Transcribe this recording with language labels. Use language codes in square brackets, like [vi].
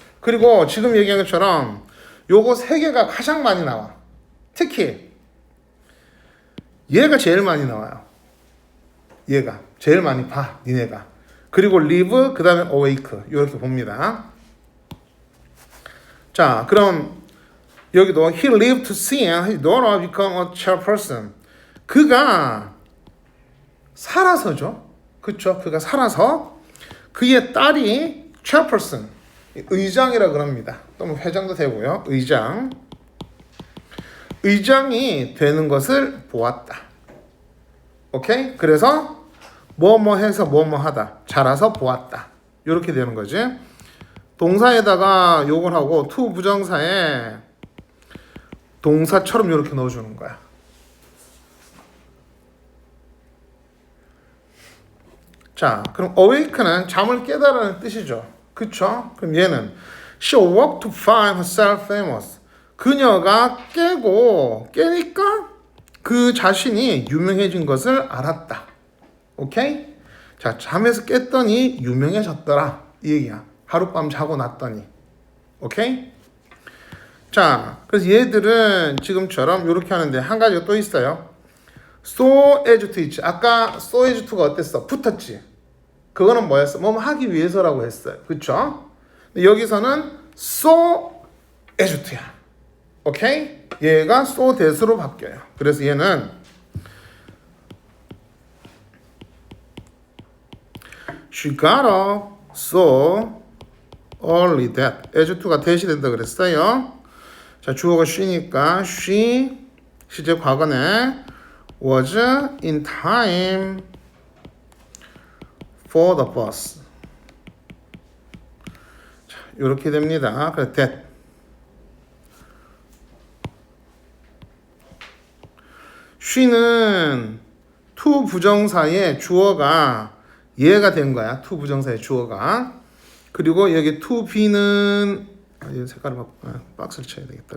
[ko] 그리고 지금 얘기한 것처럼 요거 세 개가 가장 많이 나와. 특히 얘가 제일 많이 나와요. 얘가 제일 많이 봐. 니네가. 그리고 live 그 다음에 awake 이렇게 봅니다. 자 그럼 여기도 [en] he lived to see his daughter become a chairperson. [ko] 그가 살아서죠. 그쵸? 그가 살아서 그의 딸이 chairperson 의장이라 그럽니다. 또는 회장도 되고요. 의장. 의장이 되는 것을 보았다. 오케이? 그래서 뭐뭐 해서 뭐뭐 하다. 자라서 보았다. 이렇게 되는 거지. 동사에다가 요걸 하고 to 부정사에 동사처럼 이렇게 넣어주는 거야. 자, 그럼 awake는 잠을 깨달아는 뜻이죠. 그쵸? 그럼 얘는 [en] she awoke to find herself famous. [ko] 그녀가 깨니까 그 자신이 유명해진 것을 알았다. 오케이? 자, 잠에서 깼더니 유명해졌더라. 이 얘기야. 하룻밤 자고 났더니. 오케이? 자, 그래서 얘들은 지금처럼 이렇게 하는데 한 가지가 또 있어요. so as to 있지. 아까 so as to가 어땠어? 붙었지. 그거는 뭐였어? 뭐 하기 위해서라고 했어요. 그쵸? 여기서는 so as to야. 오케이? 얘가 so that으로 바뀌어요. 그래서 얘는 [en] she got up so early that as to가 that이 [ko] 된다 그랬어요. 자, 주어가 [en] she니까 she [ko] 시제 과거네 [en] was in time for the bus. [ko] 자, 이렇게 됩니다. 그래서 that she는 to 부정사의 주어가 얘가 된 거야. to 부정사의 주어가. 그리고 여기 to be는 이 색깔을 박스를 쳐야 되겠다.